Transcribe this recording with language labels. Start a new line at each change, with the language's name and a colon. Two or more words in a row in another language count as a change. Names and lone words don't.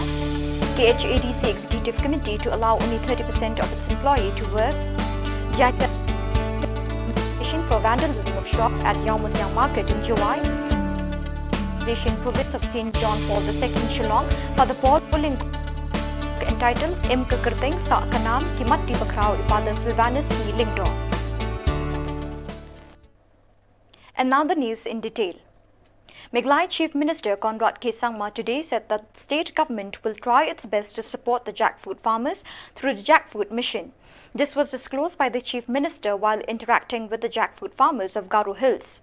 English: KHADC Executive Committee to allow only 30% of its employee to work. For vandalism of shops at Yaomusiang Market in July. Asian province of St. John Paul II Shillong for the Paul Pulling entitled Imka Kirting Sa Kanam Kimatti Bakrao Father Sylvanus C. Lingdor. And now the news in detail. Meghalaya Chief Minister Conrad K. Sangma today said that the state government will try its best to support the jackfruit farmers through the jackfruit mission. This was disclosed by the Chief Minister while interacting with the jackfruit farmers of Garo Hills.